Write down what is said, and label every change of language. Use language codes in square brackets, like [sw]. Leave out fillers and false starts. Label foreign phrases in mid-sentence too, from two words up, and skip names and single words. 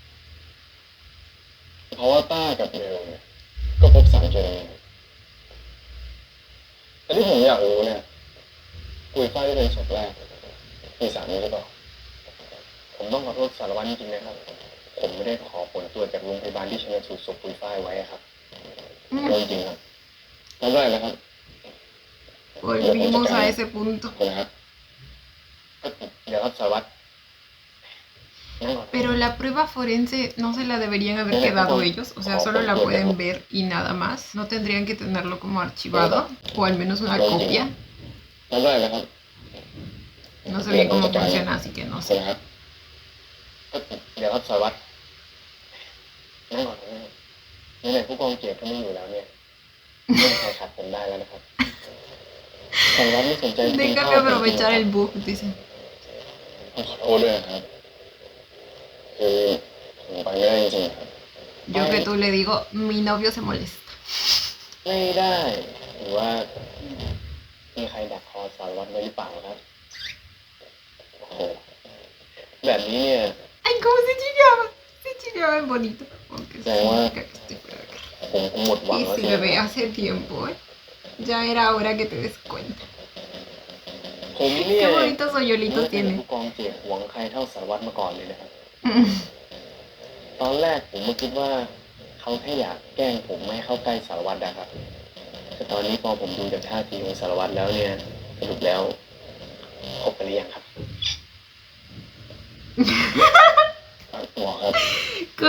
[th] เพราะว่าต้ากับเบลเนี่ยก็พบสารเคตามีนแต่ที่ผมอยากรู้เนี่ยปุยฝ้ายที่เป็นศพแรกมีสารนี้หรือเปล่าผมต้องขอโทษสารวัตรจริงๆนะครับผมไม่ได้ขอผลตรวจจากโรงพยาบาลที่ชันสูตรศพปุยฝ้ายไว้ครับจริงๆครับทำได้ไหมครับ [es] Volvimos a ese punto. [th] นะครับเดี๋ยวครับสารวัตร [es] Pero la prueba forense no se la deberían haber quedado ellos, o sea, solo la pueden ver y nada más. No tendrían que tenerlo como archivado, o al menos una copia. [th] ทำได้ไหมครับ [es] No sé bien cómo funciona, así que no sé. [th] นะครับเดี๋ยวครับสารวัตรนั่งก่อนนี่ผู้กองเกียรติก็ไม่อยู่แล้วเนี่ยไม่มีใครขัดผมได้แล้วนะครับสารวัตรไม่สนใจ [es] Déjame aprovechar el bug, dice. [th] ขอโทษด้วยนะครับคือผมไปไม่ได้จริงๆครับ [es] Yo que tú le digo, mi novio se molesta. [th] ไม่ได้หรือว่ามีใครดักคอสารวัตรไว้หรือเปล่าครับโอ้โหแบบนี้เนี่ย [es] Ay, ¿cómo se chillaba? Se chillaba en bonito. Aunque significa que estoy por acá. [th] ผมหมดหวัง [es] Y [th] แล้ว [es] si [th] สิ [es] bebé hace tiempo, ¿eh? Ya era hora que te des cuenta. [th] ผมเนี่ย [es] Qué bonitos hoyuelitos [th] ผู้ [es] tiene. [th] กองเกียรติหวงใครเท่าสารวัตรมาก่อนเลยนะครับ ตอนแรกผมก็คิดว่าเขาแค่อยากแกล้งผมไม่ให้เข้าใกล้สารวัตรนะครับแต่ตอนนี้พอผมดูจากท่าทีของสารวัตรแล้วเนี่ยสรุปแล้วคบกันหรือยังครับหมอครับผม